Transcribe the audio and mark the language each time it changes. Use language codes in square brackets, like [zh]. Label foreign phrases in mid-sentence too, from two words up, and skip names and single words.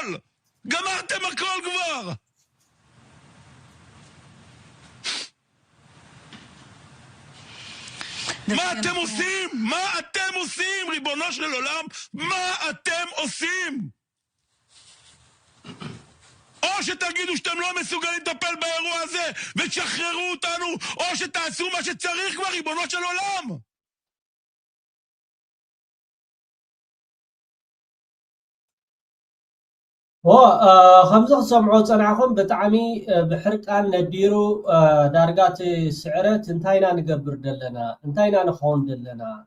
[he] גמרתם הכל כבר. מה אתם עושים? מה אתם עושים? ריבונו של עולם, מה אתם עושים? או שתגידו שאתם לא מסוגלים לטפל באירוע הזה ותשחררו אותנו, או שתעשו מה שצריך כבר, ריבונו של עולם. [ti] ከምዚ ክሰምዖ ፀናዕኹም ብጣዕሚ ብሕርቃን ነዲሩ ዳርጋት ስዕረት እንታይና ንገብር ዘለና እንታይና ንኸውን ዘለና